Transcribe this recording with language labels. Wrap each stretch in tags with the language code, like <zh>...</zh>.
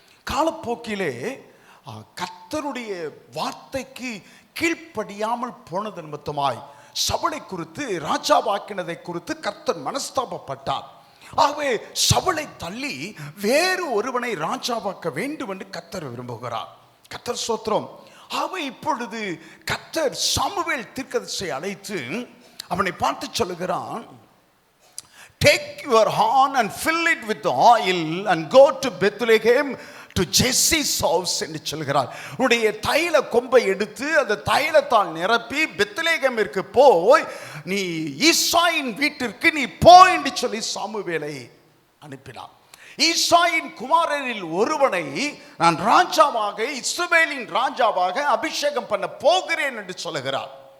<ta>காலப்போக்கிலே கர்த்தருடைய வார்த்தைக்கு கீழ்ப்படியாமல் போனது நிமித்தமாய் சவுலை குறித்து ராஜாவாக்கினதை குறித்து கர்த்தர் மனஸ்தாபப்பட்டார். ஆகவே சவுலை தள்ளி வேறு ஒருவனை ராஜாவாக்க வேண்டும் என்று கர்த்தர் விரும்புகிறார். கர்த்தர் ஸ்தோத்திரம். ஆகவே இப்பொழுது கர்த்தர் சாமுவேல் தீர்க்கதரிசியை அழைத்து அவனை பார்த்து சொல்லுகிறான்,</ta> <en>take your horn and fill it with oil and go to Bethlehem to Jesse's house</en> <ta>என்று சொல்கிறார். உன்னுடைய தைல கொம்பை எடுத்து அந்த தைலத்தால் நிரப்பி பெத்லெகேமிற்கு போய் நீ ஈசாயின் வீட்டிற்கு நீ போ என்று சொல்லி சாமுவேலை அனுப்பினார். ஈசாயின் குமாரரில் ஒருவனை நான் ராஜாவாக இஸ்ரவேலின் ராஜாவாக அபிஷேகம் பண்ண போகிறேன் என்று சொல்லுகிறார்.</ta>